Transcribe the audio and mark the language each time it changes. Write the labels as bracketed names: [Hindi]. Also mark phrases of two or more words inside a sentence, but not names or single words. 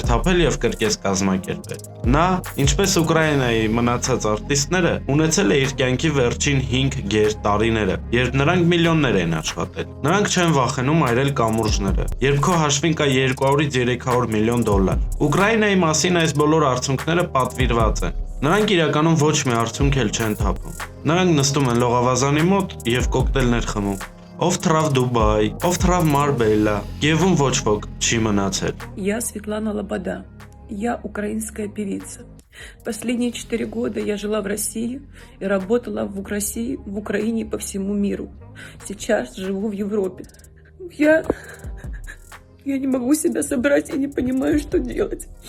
[Armenian] թափել եւ կրկես կազմակերպել։ Նա, ինչպես Ուկրաինայի մնացած արտիստները, ունեցել է իր կյանքի վերջին 5 գեր տարիները, երբ նրանք միլիոններ են աշխատել։ Նրանք չեն վախենում այրել կամուրջները, երբ քո հաշվին կա 200-ից 300 միլիոն դոլար։ Ուկրաինայի մասին այս բոլոր արցունքները պատվիրված են։ Նրանք իրականում ոչ մի արցունք էլ չեն թափում։ Նրանք нստում են լողավազանի мոտ եւ կոկտեյլներ խմում։ Ով թրավ Դուբայ, ով թրավ Մարբելա, Կիևում ոչ ոք չի մնացել։ [Russian] Я Светлана Лобода. Я украинская певица. Последние 4 года я жила в России и работала в Украине и по всему миру. Сейчас живу в Европе. Я не могу себя собрать, я не понимаю, что делать.